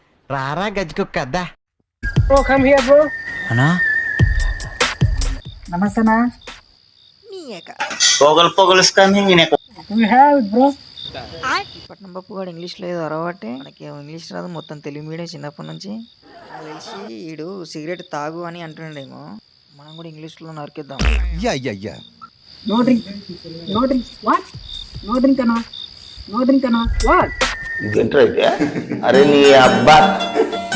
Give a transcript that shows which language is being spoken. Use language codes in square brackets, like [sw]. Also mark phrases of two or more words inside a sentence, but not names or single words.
[te] రారా గజ్జుకుక్కద్దా. [en] Bro, come here, bro. [te] అన్నా Namaste, na. పొగలు కానీ [en] Do you have it, bro? [te] పట్నం పప్పు కూడా ఇంగ్లీష్ లేదు అరవటే మనకి ఇంగ్లీష్ రాదు, మొత్తం తెలుగు మీడియం చిన్నప్పటి నుంచి. నాకు తెలిసి ఈడు సిగరెట్ తాగు అని అంటుండేమో, మనం కూడా ఇంగ్లీష్లో నరికిద్దాం. [en] No drink. No drink. What? No drink, Anna. No drink, Anna. What? [te] ఇదేంటో అయితే అరే నీ అబ్బా